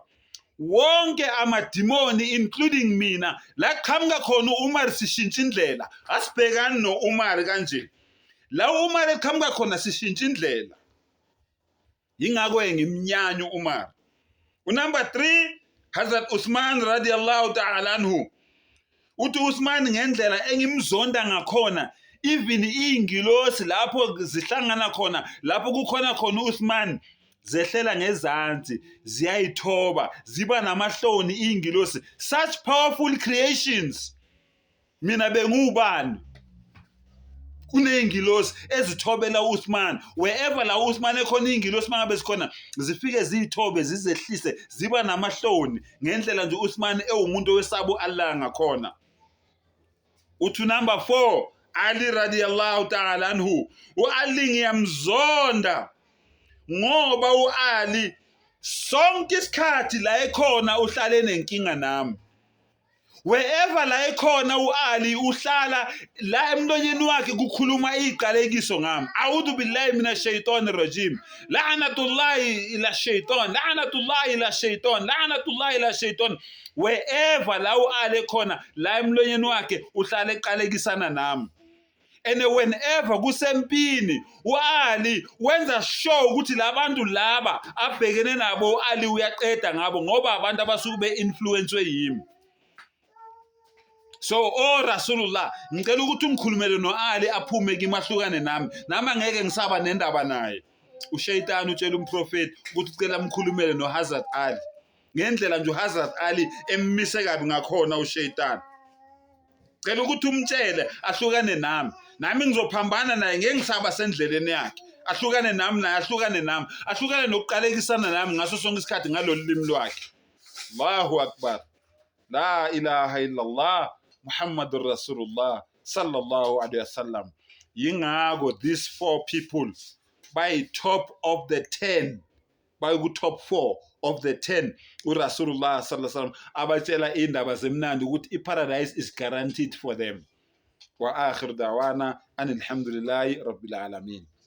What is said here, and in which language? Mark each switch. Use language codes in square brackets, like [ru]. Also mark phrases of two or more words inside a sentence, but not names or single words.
[zu] Wonke amadimoni including mina la qhamuka khona uUmar sishintsha indlela. Asibhekani noUmar kanje. La uUmar eqhamuka khona sishintsha indlela. Yingakho ngimnyanya uUmar. Number 3, [ar] حضرة عثمان رضي الله تعالى عنه. [zu] Uthi Uthman ngendlela engimzonda ngakhona, even ingilosi lapho zihlangana khona, lapho kukhona khona uUthman zehlela ngezansi, ziyayithoba, ziba namahloni ingilosi. [en] Such powerful creations. [zu] Mina bengubani? Kuneyingilosi ezithobela uUthman. Wherever la uUthman ekhona ingilosi mangabe sikhona, zifike ziyithobe zizehlise, ziba namahloni ngendlela nje uUthman ewumuntu wesabo Allah ngakhona. Uthi number 4, [ar] علي رضي الله تعالى عنه. [zu] uAli ngiyamzonda ngoba uAli sonke isikhathi la ekhona uhlale nenkinga nami. Wherever la ekhona uAli uhlala la emlonyeni wakhe kukhuluma iqalekiso ngami. [ar] أعوذ بالله من الشيطان الرجيم. لعنة الله على الشيطان، لعنة الله على الشيطان، لعنة الله على الشيطان. [zu] Wherever la uAli ekhona la emlonyeni wakhe uhlala eqalekisana nami. [en] And whenever [zu] kusempini uAli wenza sure ukuthi labantu laba abhekene nabo uAli uyaqeda ngabo ngoba abantu abasuke beinfluence yimi. So Rasulullah ngicela ukuthi ungikhulumele noAli aphume kimahlukane nami angeke ngisaba nendaba naye. Ushayitani utshela umprofeti ukuthi ucela umkhulumele noHazrat Ali ngendlela nje uHazrat Ali emmise kabi ngakhona ushayitani. Cela ukuthi umtshele ahlukane nami ngizophambana naye ngeke ngisaba sendleleni yakhe. Ahlukane nami naye, ahlukane nokuqalekisana nami ngaso sonke isikhathi ngalolimi lwakhe. [ar] الله أكبر. لا إله إلا الله محمد رسول الله صلى الله عليه وسلم. [zu] Yingakho [en] these 4 people by top of the 10, by top 4 of the 10 [zu] uRasulullah [ar] صلى الله عليه وسلم [zu] abatshela indaba zemnandi ukuthi iparadise [en] is guaranteed for them. [ar] وآخر دعوانا أن الحمد لله رب العالمين.